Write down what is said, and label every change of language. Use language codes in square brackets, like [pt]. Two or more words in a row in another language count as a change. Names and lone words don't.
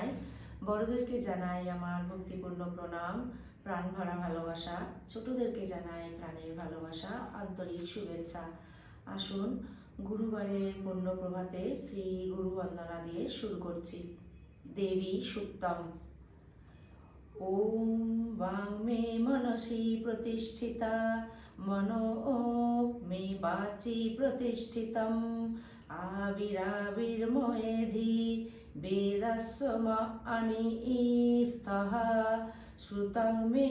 [bn] বড়দেরকে জানাই আমার ভক্তিপূর্ণ প্রণাম, প্রাণ ভরা ভালোবাসা। ছোটদেরকে জানাই প্রাণের ভালোবাসা, আন্তরিক শুভেচ্ছা। আসুন গুরুবারের পূর্ণ প্রভাতে শ্রী গুরু বন্দনা দিয়ে শুরু করছি। দেবী সুক্তম। [sa] ओम् वां मे मनसि प्रतिष्ठिता मनो मे वाचि प्रतिष्ठितम् आविराविर्मयेधि वेदस्य मा आनिस्तः श्रुतं मे